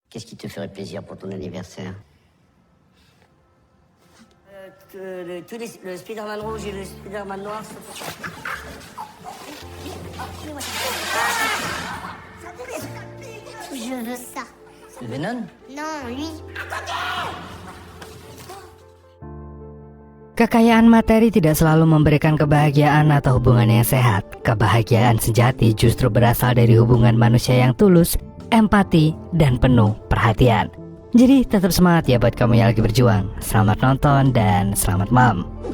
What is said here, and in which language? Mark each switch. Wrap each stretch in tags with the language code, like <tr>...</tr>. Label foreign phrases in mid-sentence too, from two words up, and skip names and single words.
<fr>Qu'est-ce qui te ferait plaisir pour ton anniversaire? Le Spider-Man rouge et le Spider-Man noir. Je veux ça. Venom? Non, lui.</fr> <id>Kekayaan materi tidak selalu memberikan kebahagiaan atau hubungan yang sehat. Kebahagiaan sejati justru berasal dari hubungan manusia yang tulus, empati, dan penuh perhatian. Jadi tetap semangat ya buat kamu yang lagi berjuang. Selamat nonton dan selamat malam.</id>